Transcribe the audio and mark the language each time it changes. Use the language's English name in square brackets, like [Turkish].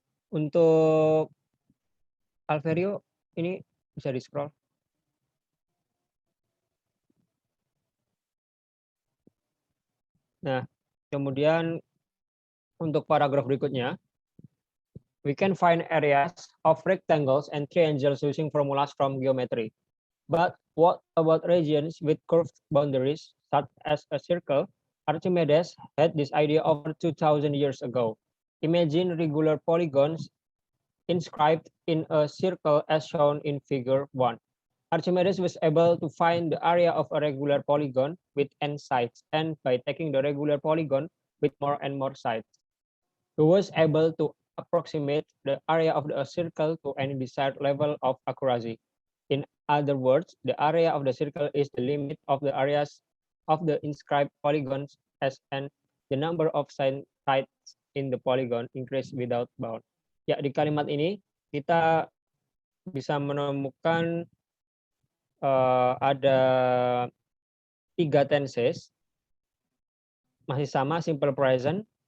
[Indonesian] Untuk Alverio ini bisa di scroll. Nah, kemudian untuk paragraf berikutnya, [English] We can find areas of rectangles and triangles using formulas from geometry. But what about regions with curved boundaries, such as a circle? Archimedes had this idea over 2,000 years ago. Imagine regular polygons inscribed in a circle as shown in figure 1. Archimedes was able to find the area of a regular polygon with n sides, and by taking the regular polygon with more and more sides, he was able to approximate the area of the circle to any desired level of accuracy. In other words, the area of the circle is the limit of the areas of the inscribed polygons as and the number of sides in the polygon increase without bound. [Indonesian] Ya, di kalimat ini kita bisa menemukan ada 3 tenses, masih sama simple present.